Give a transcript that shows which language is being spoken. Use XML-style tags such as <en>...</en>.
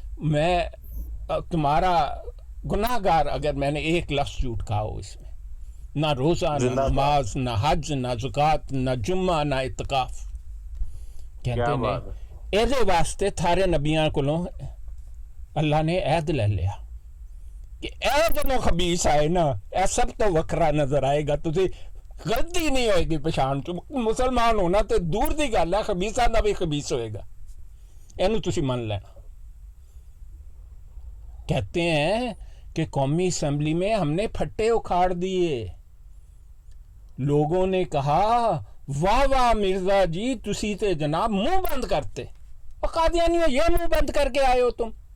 <ur>میں تمہارا گناہ گار اگر میں نے ایک لفظ جھوٹ کہا ہو اس میں, نہ روزہ, نہ نماز, نہ حج, نہ زکوٰۃ, نہ جمعہ, نہ اعتکاف.</ur> <pa>کہتے ہیں ایدے واسطے تھارے نبیاں کولوں اللہ نے عہد لے لیا کہ اے جنو خبیث آئے نا, اے سب تو وکھرا نظر آئے گا, تسی غلطی نہیں ہوئے گی پچھان چ. مسلمان ہونا تے دور دی گل ہے, خبیثاں دا بھی خبیث ہوئے گا, اینو تسی من لینا.</pa> <ur>کہتے ہیں کہ قومی اسمبلی میں ہم نے پھٹے اکھاڑ دیے. لوگوں نے کہا واہ واہ مرزا جی</ur> <pa>تسی تے جناب منہ بند کرتے,</pa> <ur>قادیانیوں یہ منہ بند کر کے آئے ہو تم.</ur>